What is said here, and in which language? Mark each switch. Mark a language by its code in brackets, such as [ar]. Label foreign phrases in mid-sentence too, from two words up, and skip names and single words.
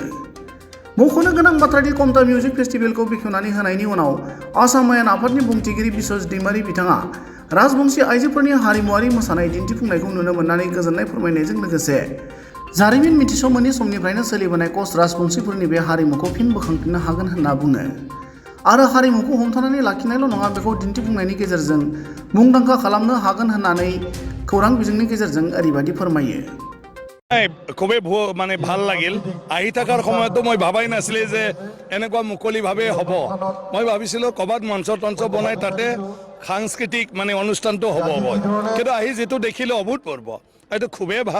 [brx] मख'नो गोनां बाथ्रादि कमता मिउजिक फेस्टिभेलखौ बेखेवनानै होनायनि उनाव आसाम आयेन आफादनि बुंथिगिरि बिश्वजित दैमारि बिथाङा राजबंशी आइजोफोरनि हारिमुआरि मोसानाय दिन्थिफुंनायखौ नुनो मोननानै गोजोननाय फोरमायनायजों लोगोसे जारिमिन मिथिस' मोनि समनिफ्रायनो सोलिबोनाय कच राजबंशीफोरनि बे हारिमुखौ फिन बोखांफिननो हागोन होनना बुङो आरो हारिमुखौ हमथानानै लाखिनायल' नङा बेखौ दिन्थिफुंनायनि गेजेरजों मुंदांखा खालामनो हागोन होननानै खौरां बिजोंनि गेजेरजों ओरैबायदि फोरमायो। [as] খুবেই মানে ভাল লাগিল। আহি থকাৰ সময়তো মই ভাবাই নাছিলো যে এনেকুৱা মুকলিভাৱে হ'ব। মই ভাবিছিলোঁ ক'ৰবাত মঞ্চ তঞ্চ বনাই তাতে সাংস্কৃতিক মানে অনুষ্ঠানটো হ'ব। কিন্তু আহি যিটো দেখিলোঁ অভূতপূৰ্ব, এইটো খুবেই ভাল।